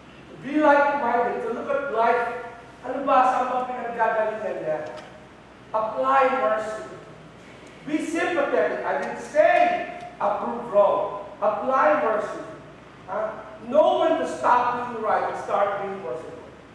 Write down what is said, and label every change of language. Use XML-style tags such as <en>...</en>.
<en>To be like-minded, to look at life.</en> <tl>Ano ba sa mga pinagagalingan niya?</tl> <en>Apply mercy. Be sympathetic. I didn't say approve wrong. Apply mercy. Know when to stop being right and start being merciful.</en>